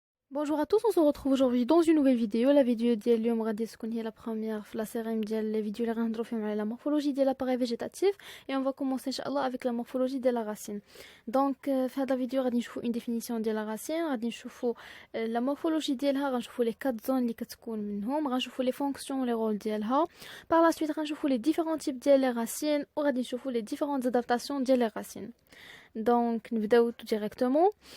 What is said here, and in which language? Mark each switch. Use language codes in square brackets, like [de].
[fr] Bonjour à tous, on se retrouve aujourd'hui dans une nouvelle vidéo. La vidéo ديال اليوم [ar] غادي تكون هي [fr] la première في la série ديال les vidéos اللي غنهضروا فيهم على la morphologie ديال l'appareil végétatif et on va commencer inchallah avec la morphologie de la racine. [ar] Donc في هذا الفيديو غادي نشوفوا une définition ديال la racine, غادي نشوفوا la morphologie ديالها, غنشوفوا [fr] les quatre zones [ar] اللي كتكون منهم, غنشوفوا les fonctions les rôles ديالها. [fr] Par la suite غنشوفوا les différents types ديال les racines [ar] وغادي نشوفوا [fr] les différentes adaptations ديال les racines. Donc نبداو tout directement.